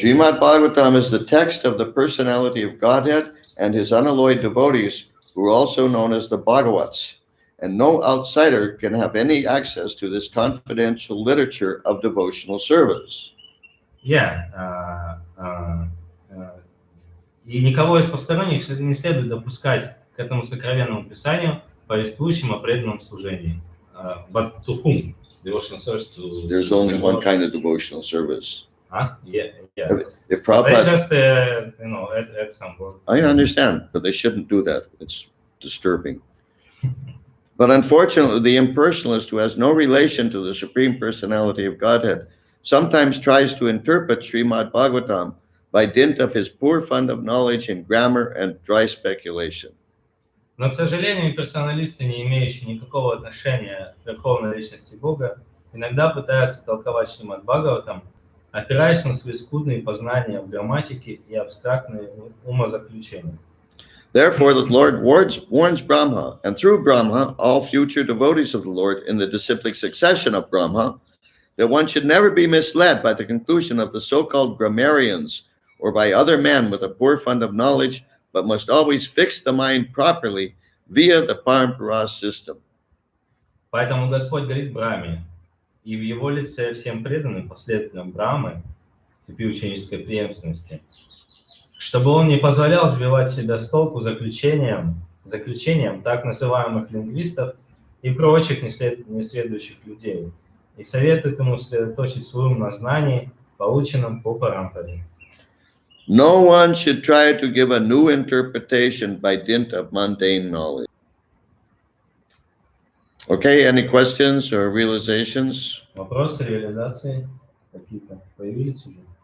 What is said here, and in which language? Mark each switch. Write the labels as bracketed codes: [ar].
[en] Srimad Bhagavatam is the text of the personality of Godhead and his unalloyed devotees, who are also known as the Bhagavats, and no outsider can have any access to this confidential literature of devotional service. Yeah. [ru] И никого из посторонних не следует допускать к этому сокровенному писанию, повествующему о преданном служении. [en] But to whom? Devotional service to... There's only one kind of devotional service. Yeah. If Prabhupada... They just, add some words. I understand, but they shouldn't do that. It's disturbing. But unfortunately, the impersonalist who has no relation to the Supreme Personality of Godhead sometimes tries to interpret Srimad Bhagavatam by dint of his poor fund of knowledge in grammar and dry speculation. [ru] Но, к сожалению, персоналисты, не имеющие никакого отношения к Верховной Личности Бога, иногда пытаются толковать Шримад Бхагаватам, опираясь на свои скудные познания в грамматике и абстрактные умозаключения. [en] Therefore, the Lord warns Brahma, and through Brahma, all future devotees of the Lord in the disciplic succession of Brahma, that one should never be misled by the conclusion of the so-called grammarians or by other men with a poor fund of knowledge, but must always fix the mind properly via the Parampara system. [ru] Поэтому Господь говорит Брахме, и в его лице всем преданным последователям Брахмы, цепи ученической преемственности, чтобы он не позволял сбивать себя с толку заключением так называемых лингвистов и прочих несведущих людей, и советует ему сосредоточить свой ум на знании, полученном по Парампаре. [en] No one should try to give a new interpretation by dint of mundane knowledge. Okay, any questions or realizations? [ru] Вопросы, реализации какие-то появились уже?